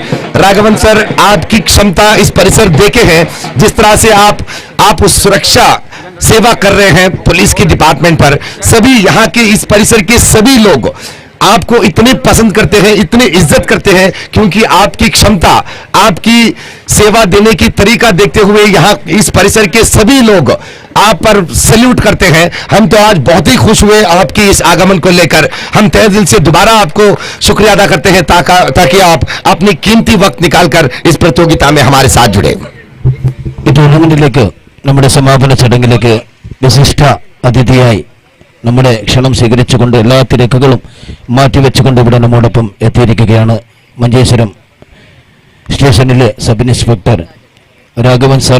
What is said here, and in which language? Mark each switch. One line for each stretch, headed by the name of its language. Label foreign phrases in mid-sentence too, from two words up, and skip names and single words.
Hindi: राघवन सर, आपकी क्षमता इस परिसर देखे हैं, जिस तरह से आप उस सुरक्षा सेवा कर रहे हैं पुलिस की डिपार्टमेंट पर, सभी यहाँ के इस परिसर के सभी लोग आपको इतने पसंद करते हैं, इतने इज्जत करते हैं, क्योंकि आपकी क्षमता, आपकी सेवा देने की तरीका देखते हुए यहाँ इस परिसर के सभी लोग आप पर सैल्यूट करते हैं। हम तो आज बहुत ही खुश हुए आपकी इस आगमन को लेकर। हम तहे दिल से दोबारा आपको शुक्रिया अदा करते हैं ताकि आप अपनी कीमती वक्त निकालकर इस प्रतियोगिता में हमारे साथ जुड़े।
Malayalam: ടൂർണമെന്റിലേക്ക് നമ്മുടെ സമാപന ചടങ്ങിലേക്ക് വിശിഷ്ട അതിഥിയായി നമ്മുടെ ക്ഷണം സ്വീകരിച്ചുകൊണ്ട് എല്ലാ തിരക്കുകളും മാറ്റിവെച്ചുകൊണ്ട് ഇവിടെ നമ്മോടൊപ്പം എത്തിയിരിക്കുകയാണ് മഞ്ചേശ്വരം സ്റ്റേഷനിലെ
English: sub inspector
Malayalam: രാഘവൻ സാർ.